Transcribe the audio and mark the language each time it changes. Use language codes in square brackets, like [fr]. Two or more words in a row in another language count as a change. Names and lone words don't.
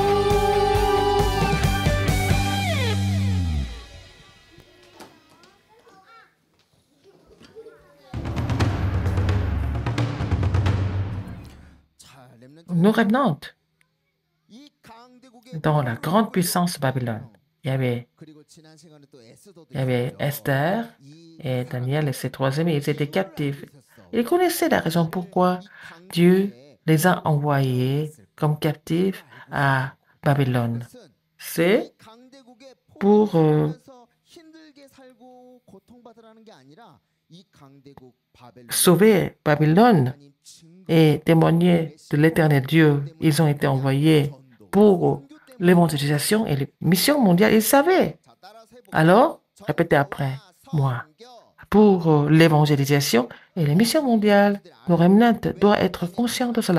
[ko] 자, [fr] Nos remnants, [ko] 이 강대국의 [fr] dans la grande puissance Babylone, [ko] 그리고 지난 시간에 또 에스더도 [fr] il y avait [ko] 있었고요. Esther 이 [fr] et Daniel et ses 3 amis, ils étaient captifs. [ko] 있었어. [fr] Ils connaissaient la raison pourquoi Dieu les a envoyés comme captifs à Babylone. [ko] 그것은 [fr] C'est [ko] 강대국의 [fr] pour [ko] 포로에서 힘들게 [fr] sauver Babylone et témoigner de l'éternel Dieu. Ils ont été envoyés pour l'évangélisation et les missions mondiales. Ils savaient. Alors, répétez après moi. Pour l'évangélisation et les missions mondiales, nos remnants doivent être conscients de cela.